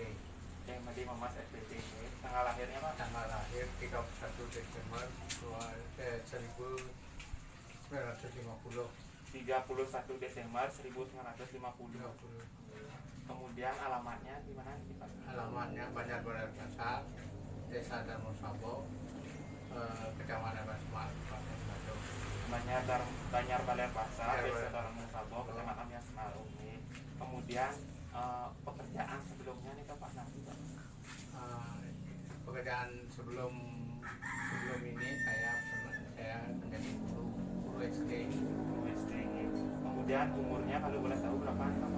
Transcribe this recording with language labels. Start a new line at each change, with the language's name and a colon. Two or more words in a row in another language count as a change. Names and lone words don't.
Indonesian: Madi Muhammad SPD. Tanggal lahirnya, Pak? Tanggal lahir 31 Desember 1950. 31 Desember 1950. Kemudian alamatnya di mana nih, Pak? Alamatnya Banjar Basar, Desa Darmosabo, Kecamatan Basmar, Kabupaten Bandung. Banjar Baler Pasar, Banjar Desa Baler. Darmosabo, Kecamatan Basmar. Kemudian pekerjaan sebelumnya nih, Pak, nanti, Pak? Pekerjaan sebelum ini saya menjadi guru SD. SD. Kemudian umurnya kalau boleh tahu berapa nih, Pak?